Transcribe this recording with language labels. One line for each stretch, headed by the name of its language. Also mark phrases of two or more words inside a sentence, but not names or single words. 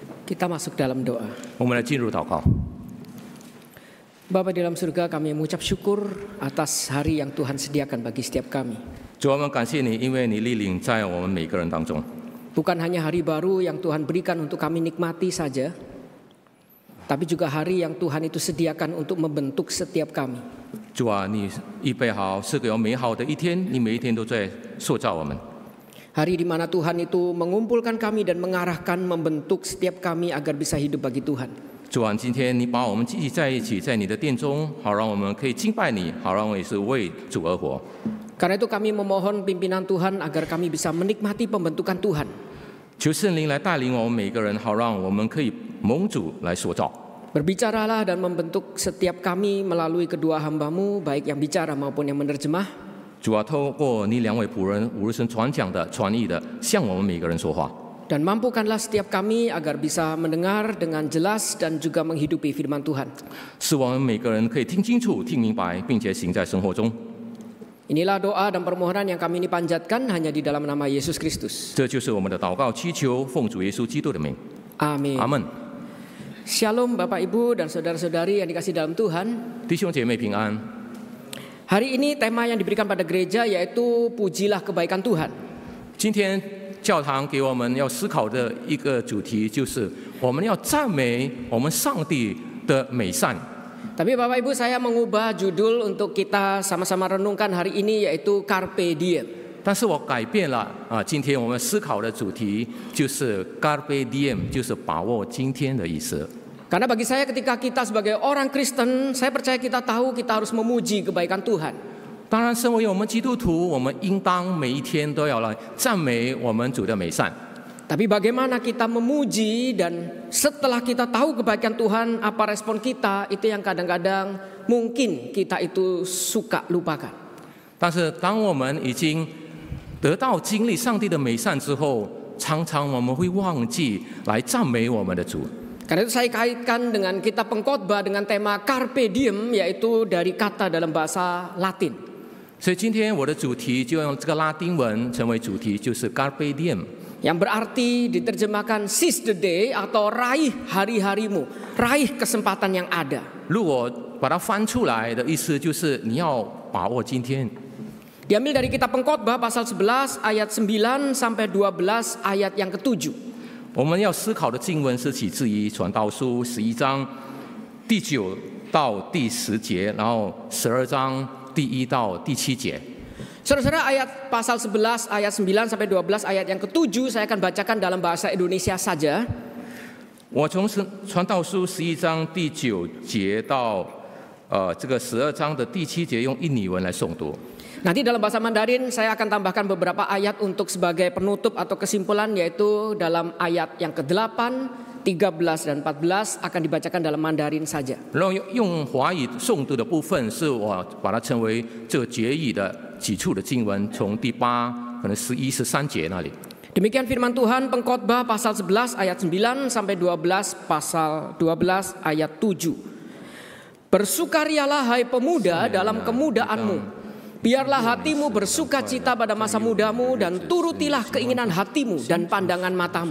Indonesian: Kita masuk dalam doa.
Chinese: 我们来进入祷告。
Indonesian: Bapa di dalam surga, kami mengucap syukur atas hari yang Tuhan sediakan bagi setiap kami.
Chinese: 主，我们感谢你，因为你莅临在我们每个人当中。
Indonesian: Bukan hanya hari baru yang Tuhan berikan untuk kami nikmati saja, tapi juga hari yang Tuhan itu sediakan untuk membentuk setiap kami.
Chinese: 主啊，你预备好是个有美好的一天，你每一天都在塑造我们。
Indonesian: Hari di mana Tuhan itu mengumpulkan kami dan mengarahkan, membentuk setiap kami agar bisa hidup bagi Tuhan.
Chinese: 主啊，今天你把我们聚集在一起，在你的殿中，好让我们可以敬拜你，好让我们也是为主而活。
Indonesian: Karena itu kami memohon pimpinan Tuhan agar kami bisa menikmati pembentukan Tuhan.
Chinese: 求圣灵来带领我们每个人，好让我们可以蒙主来塑造。
Indonesian: Berbicaralah dan membentuk setiap kami melalui kedua hamba-Mu, baik yang bicara maupun yang menerjemah.
Chinese: 主啊，透过你两位仆人无论是传讲的、传译的，向我们每个人说话。
Indonesian: Dan mampukanlah setiap kami agar bisa mendengar dengan jelas dan juga menghidupi firman Tuhan.
Chinese: 使我们每个人可以听清楚、听明白，并且行在生活中。
Indonesian: Inilah doa dan permohonan yang kami ini panjatkan hanya di dalam nama Yesus Kristus.
Chinese: 这就是我们的祷告祈求，奉主耶稣基督的名。
Indonesian: Amin.
Chinese: 阿门。
Indonesian: Shalom Bapak Ibu dan saudara-saudari yang dikasihi dalam Tuhan.
Chinese: 弟兄姐妹平安。
Indonesian: Hari ini tema yang diberikan pada gereja yaitu pujilah kebaikan Tuhan.
Chinese: 今天教堂给我们要思考的一个主题，就是我们要赞美我们上帝的美善。
Indonesian: Tapi Bapak Ibu, saya mengubah judul untuk kita sama-sama renungkan hari ini yaitu Carpe Diem.
Chinese: 但是我改变了今天我们思考的主题就是 Carpe Diem， 就是把握今天的意思。
Indonesian: Karena bagi saya ketika kita sebagai orang Kristen, saya percaya kita tahu kita harus memuji kebaikan Tuhan.
Chinese: 当然，身为我们基督徒，我们应当每一天都要来赞美我们主的美善。
Indonesian: Tapi bagaimana kita memuji dan setelah kita tahu kebaikan Tuhan, apa respon kita, itu yang kadang-kadang mungkin kita itu suka lupakan.
Chinese: 但是当我们已经得到经历上帝的美善之后，常常我们会忘记来赞美我们的主。
Indonesian: Karena itu saya kaitkan dengan kitab Pengkhotbah dengan tema Carpe Diem, yaitu dari kata dalam bahasa Latin.
Chinese: 所以今天我的主题就用这个拉丁文成为主题，就是 Carpe Diem，
Indonesian: yang berarti diterjemahkan
English: seize the day
Indonesian: atau raih hari-harimu, raih kesempatan yang ada.
Chinese: 如果把它翻出来的意思就是你要把握今天。
Indonesian: Diambil dari kitab Pengkhotbah pasal 11 ayat 9 sampai 12 ayat yang ke-7.
Chinese: 我们要思考的经文是起自于传道书11章第9到第10节，然后12章第1到第7节。
Indonesian: Saudara-saudara, ayat pasal 11 ayat 9 sampai 12 ayat yang ke-7 saya akan bacakan dalam bahasa Indonesia saja.
Chinese: 我从传道书11章第9节到这个12章的第7节用印尼文来诵读。
Indonesian: Nanti dalam bahasa Mandarin saya akan tambahkan beberapa ayat untuk sebagai penutup atau kesimpulan, yaitu dalam ayat yang ke-8, 13 dan 14 akan dibacakan dalam Mandarin saja.
Chinese: 然后用华语诵读的部分是我把它称为这个结语的几处的经文，从第8可能11、13节那里。
Indonesian: Demikian firman Tuhan Pengkhotbah pasal 11 ayat 9 sampai 12 pasal 12 ayat 7. Bersukarialah hai pemuda dalam kemudaanmu. Biarlah hatimu bersuka cita pada masa mudamu dan turutilah keinginan hatimu dan pandangan matamu.